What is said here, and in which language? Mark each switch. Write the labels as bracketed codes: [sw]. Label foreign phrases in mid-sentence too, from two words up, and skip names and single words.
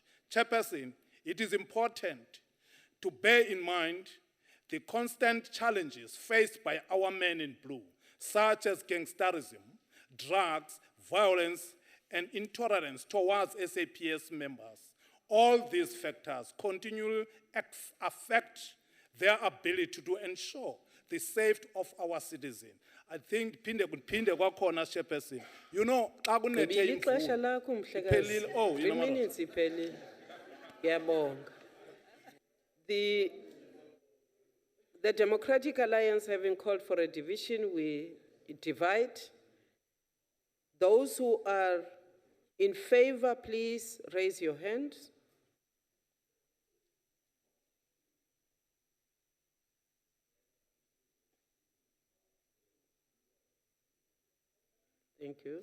[en] Chairperson, it is important to bear in mind the constant challenges faced by our men in blue, such as gangsterism, drugs, violence, and intolerance towards SAPS members. All these factors continually affect their ability to ensure the safety of our citizens. I think [zu] phinde kwakhona, [en] Chairperson. You know, [xh] xa kunethe Gqibile ixesha imvula, lakho, mhlekazi. iphelile. [en] Oh, 3 you know, [zu] minutes iphelile. Ngiyabonga. [en] The Democratic Alliance, having called for a division, we divide. Those who are in favor, please raise your hands. Thank you.